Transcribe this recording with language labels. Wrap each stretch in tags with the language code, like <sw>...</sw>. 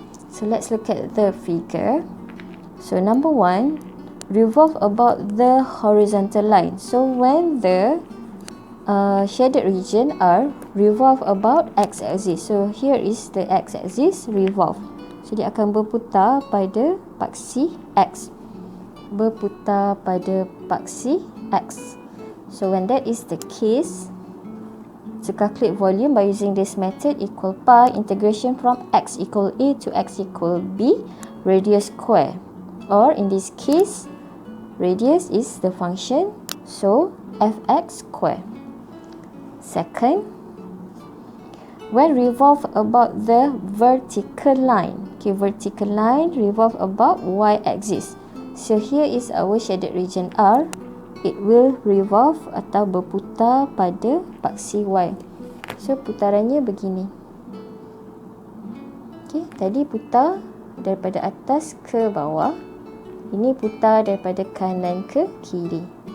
<en>So let's look at the figure. So number 1, revolve about the horizontal line. So when the shaded region are revolve about x-axis. So here is the x-axis revolve.</en> <ms>So dia akan berputar pada paksi x. Berputar pada paksi x.</ms> <en>So when that is the case, to calculate volume by using this method, equal pi integration from x equal a to x equal b radius square. Or in this case, radius is the function, so fx square. Second, when revolve about the vertical line. Okay, vertical line revolve about y-axis. So here is our shaded region R. It will revolve</en> <ms>atau berputar pada paksi Y. So putarannya begini. Okay, tadi putar daripada atas ke bawah. Ini putar daripada kanan ke kiri.</ms>